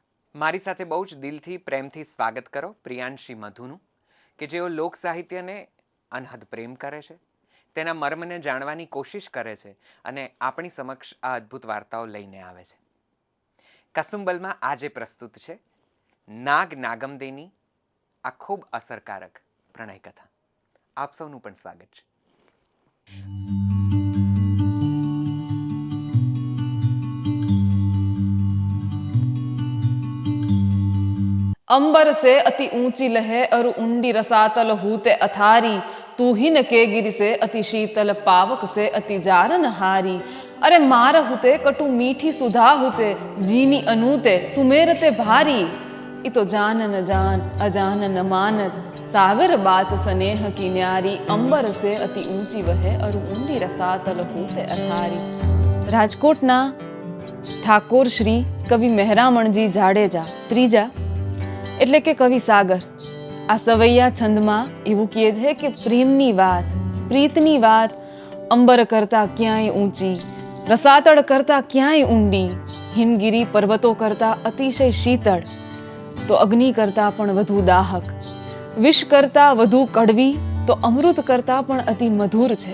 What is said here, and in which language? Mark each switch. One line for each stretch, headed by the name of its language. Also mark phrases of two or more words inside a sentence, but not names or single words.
Gujarati: મારી સાથે બહુ જ દિલથી પ્રેમથી સ્વાગત કરો પ્રિયાંશી મધુનું, કે જેઓ લોક સાહિત્યને અનહદ પ્રેમ કરે છે, તેના મર્મને જાણવાની કોશિશ કરે છે અને આપણી સમક્ષ આ અદ્ભુત વાર્તાઓ લઈને આવે છે. કસુંબલમાં આજે પ્રસ્તુત છે નાગ નાગમદેની આ ખૂબ અસરકારક પ્રણય કથા. આપ સૌનું પણ સ્વાગત છે.
Braj: अंबर से अति ऊंची लहे और उंडी रसातल हूते अथारी, तू ही न के गिर से अति शीतल पावक से अति जारन हारी. अरे मार हुते कटु मीठी सुधा हुते, जीनी अनूते सुमेरते भारी. इ तो जान न जान अजान न मानत, सागर बात स्नेह की न्यारी. अंबर से अति ऊंची वहे और उंडी रसातल हूते अथारी.
Gujarati: રાજકોટના ઠાકોર શ્રી કવિ મહેરામણજી જાડેજા ત્રીજા એટલે કે કવિ સાગર આ સવૈયા છંદમાં એવું કહે છે કે પ્રેમની વાત, પ્રીતની વાત અંબર કરતા ક્યાંય ઊંચી, રસાતળ કરતા ક્યાંય ઊંડી, હિમગીરી પર્વતો કરતા અતિશય શીતળ, તો અગ્નિ કરતા પણ વધુ દાહક, વિષ કરતા વધુ કડવી, તો અમૃત કરતા પણ અતિ મધુર છે.